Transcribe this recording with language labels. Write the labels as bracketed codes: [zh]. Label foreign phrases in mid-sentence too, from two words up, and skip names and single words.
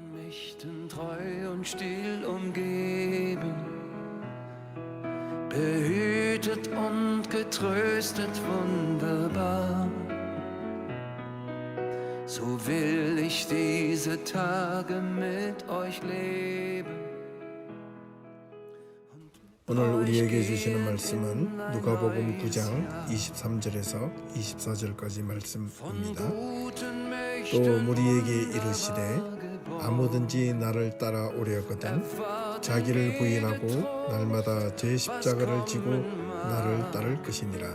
[de] Lichten treu und still umgeben, behütet und getröstet wunderbar. So will ich diese Tage mit euch leben. [ko] 오늘 우리에게 주시는 말씀은 누가복음 9장 23절에서 24절까지 말씀입니다. 또 무리에게 이르시되 아무든지 나를 따라오려거든 자기를 부인하고 날마다 제 십자가를 지고 나를 따를 것이니라.